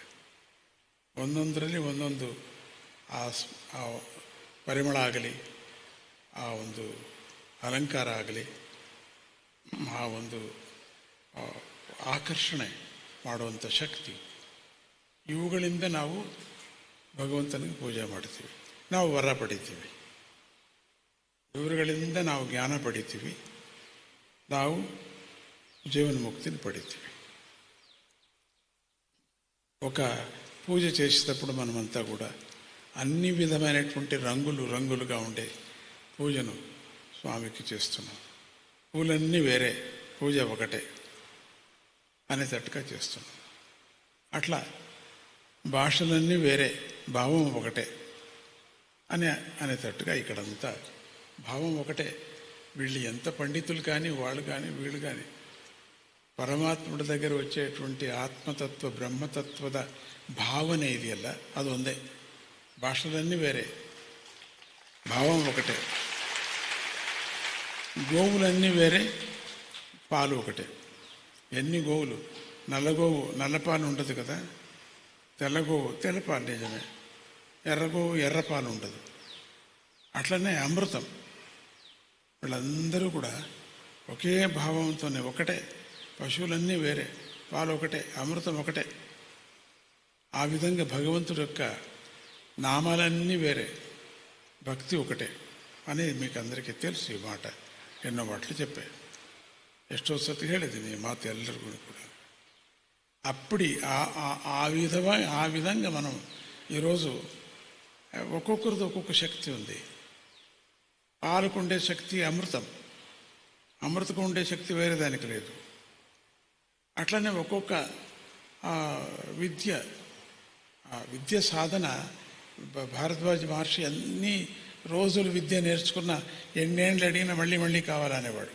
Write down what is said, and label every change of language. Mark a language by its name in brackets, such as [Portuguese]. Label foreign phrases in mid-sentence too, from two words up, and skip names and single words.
[Kannada] ಒಂದೊಂದರಲ್ಲಿ ಒಂದೊಂದು ಆ ಪರಿಮಳ ಆಗಲಿ, ಆ ಒಂದು ಅಲಂಕಾರ ಆಗಲಿ, ಆ ಒಂದು ಆಕರ್ಷಣೆ ಮಾಡುವಂಥ ಶಕ್ತಿ, ಇವುಗಳಿಂದ ನಾವು ಭಗವಂತನಿಗೆ ಪೂಜೆ ಮಾಡ್ತೀವಿ. ನಾವು ವರ ಪಡಿತೀವಿ. ಇವುಗಳಿಂದ ನಾವು ಜ್ಞಾನ ಪಡಿತೀವಿ, ನಾವು [Telugu] జీవన ముక్తిని పడితేవి. ఒక పూజ చేసేటప్పుడు మనమంతా కూడా అన్ని విధమైనటువంటి రంగులుగా ఉండే పూజను స్వామికి చేస్తున్నాం. పూలన్నీ వేరే, పూజ ఒకటే అనేటట్టుగా చేస్తున్నాం. అట్లా భాషలన్నీ వేరే, భావం ఒకటే అనేటట్టుగా ఇక్కడంతా భావం ఒకటే. వీళ్ళు ఎంత పండితులు కానీ వాళ్ళు కానీ వీళ్ళు కానీ పరమాత్ముడి దగ్గర వచ్చేటువంటి ఆత్మతత్వ బ్రహ్మతత్వದ [Kannada] ಭಾವನೆ ಇದೆಯಲ್ಲ, ಅದು ಒಂದೇ. [Telugu] ಭಾಷೆలన్నీ వేరే, భావం ఒకటే. గోవులన్నీ వేరే, పాలు ఒకటే. ఎన్ని గోవులు, నల్లగోవు నల్లపాలు ఉంటుంది కదా, తెల్లగోవు తెల్లపాలు నిజమే, ఎర్రగోవు ఎర్రపాలు ఉండదు. అట్లనే అమృతం, వీళ్ళందరూ కూడా ఒకే భావంతోనే ఒకటే. పశువులన్నీ వేరే, పాలు ఒకటే, అమృతం ఒకటే. ఆ విధంగా భగవంతుడి యొక్క నామాలన్నీ వేరే, భక్తి ఒకటే అనేది మీకు అందరికీ తెలుసు. ఈ మాట ఎన్నో మాటలు చెప్పాయి, [Kannada] ಎಷ್ಟೋ ಸತಿ ಹೇಳಿದ್ದೀನಿ ಈ ಮಾತು ಎಲ್ಲರಿಗೂ ಕೂಡ. [Telugu] అప్పుడు ఆ విధంగా మనం ఈరోజు ఒక్కొక్కరిది ఒక్కొక్క శక్తి ఉంది. పాలకు ఉండే శక్తి అమృతం, అమృతకు ఉండే శక్తి వేరే దానికి లేదు. అట్లనే ఒక్కొక్క విద్య సాధన, భారద్వాజ మహర్షి అన్ని రోజులు విద్య నేర్చుకున్న ఎన్నేళ్ళు అడిగినా మళ్ళీ కావాలనేవాడు.